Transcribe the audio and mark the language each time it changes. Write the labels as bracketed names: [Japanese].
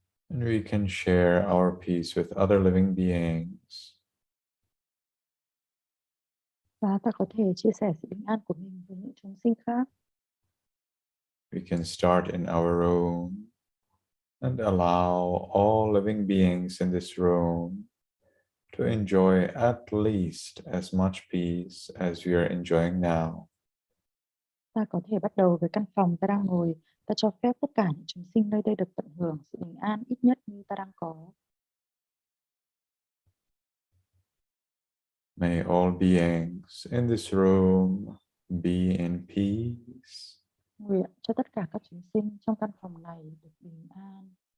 [English] And we can share our peace with other living beings. [Vietnamese] Và ta có thể chia sẻ sự bình an của mình với những chúng sinh khác. [English] we can start in our room and allow all living beings in this room to enjoy at least as much peace as we are enjoying now. [Vietnamese] Ta có thể bắt đầu với căn phòng ta đang ngồi. Ta cho phép tất cả những chúng sinh nơi đây được tận hưởng sự bình an ít nhất như ta đang có. [English] May all beings in this room be in peace. [Vietnamese] Nguyện cho tất cả các chúng sinh trong căn phòng này được bình an.